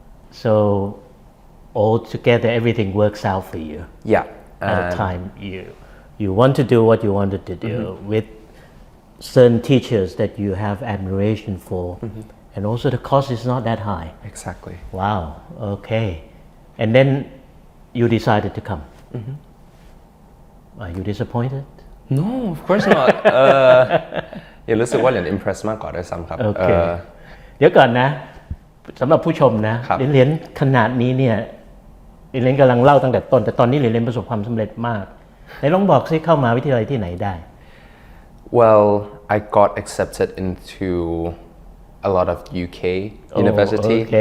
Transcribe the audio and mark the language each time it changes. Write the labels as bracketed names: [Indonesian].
[English] so altogether everything works out for you at the time you want to do what you wanted to do with certain teachers that you have admiration for and also the cost is not that high exactly wow okay and then you decided to come Are you disappointed? No, of course not. [Thai] ยังรู้สึกว่าเรียน impress มากกว่าด้วยซ้ำครับ โอเคเดี๋ยวก่อนนะสำหรับผู้ชมนะเรียนขนาดนี้เนี่ยเรียนกำลังเล่าตั้งแต่ต้นแต่ตอนนี้เรียนประสบความสำเร็จมากไหนลองบอกซิเข้ามาวิทยาลัยที่ไหนได้ [English] Well, I got accepted into a lot of UK university.